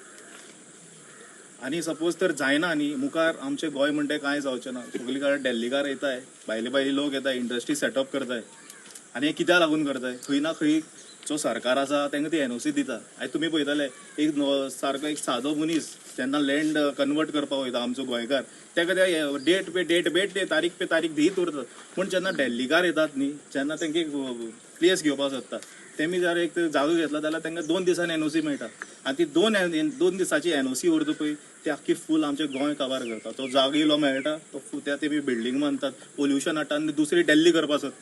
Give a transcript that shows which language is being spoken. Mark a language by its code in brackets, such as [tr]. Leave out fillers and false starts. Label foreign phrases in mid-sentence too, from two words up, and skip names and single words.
[kok] आनी सपोज तर जायना न्ही, मुखार आमचें गोंय म्हणटा कांय जावचें ना. सगळी कडेन दिल्लीकार येताय, भायले लोक येताय, [en] industry setup [kok] करताय. आनी हे कित्याक लागून करताय, खंय ना खंय जो सरकार आसा तांकां ती NOC दिता. आयज तुमी पळयताले एक सारको एक सादो मनीस जेन्ना [en] land convert [kok] करपाक वयता आमचो गोंयकार, ताका ते डेट पे [hi] तारीख पे तारीख [kok] दीत उरतात. पूण जेन्ना दिल्लीकार येतात न्ही, जेन्ना तांकां एक प्लेस घेवपाक सोदतात, तेमी जर एक जागो घेतला जाल्यार तांकां 2 दिसांनी NOC मेळटा. आनी ती 2 दिसाची NOC उरता पळय ती आख्खी फूल आमचें गोंय कवर करता. तो जागो इल्लो मेळटा, तो त्या तेमी बिल्डींग बांदतात, पोल्युशन हाडटा आनी दुसरी दिल्ली करपाक सोदतात.